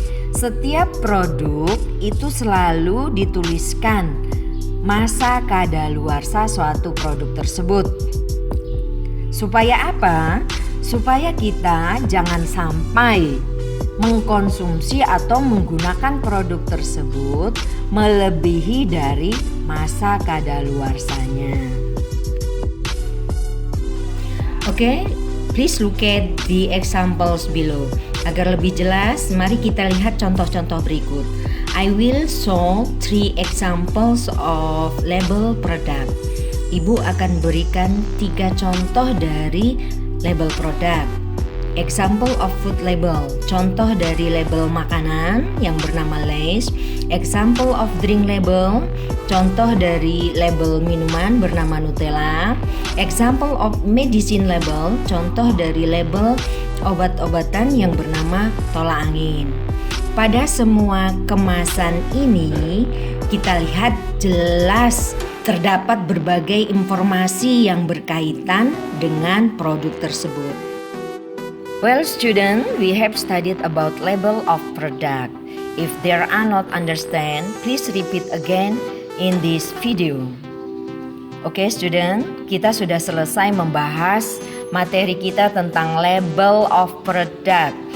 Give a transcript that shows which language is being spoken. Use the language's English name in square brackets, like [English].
[Indonesian] Setiap produk itu selalu dituliskan masa kadaluarsa suatu produk tersebut. Supaya apa? Supaya kita jangan sampai mengkonsumsi atau menggunakan produk tersebut melebihi dari masa kadaluarsanya. [English] Oke, please look at the examples below. [Indonesian] Agar lebih jelas, mari kita lihat contoh-contoh berikut. [English] I will show 3 examples of label product. [Indonesian] Ibu akan berikan 3 contoh dari label produk. [English] Example of food label, [Indonesian] contoh dari label makanan yang bernama Lay's. [English] Example of drink label, [Indonesian] contoh dari label minuman bernama Nutella. [English] Example of medicine label, [Indonesian] contoh dari label obat-obatan yang bernama tolak angin. Pada semua kemasan ini kita lihat jelas terdapat berbagai informasi yang berkaitan dengan produk tersebut. [English] Well student, we have studied about label of product. If there are not understand, please repeat again in this video. [Indonesian] Oke student, kita sudah selesai membahas materi kita tentang label of product.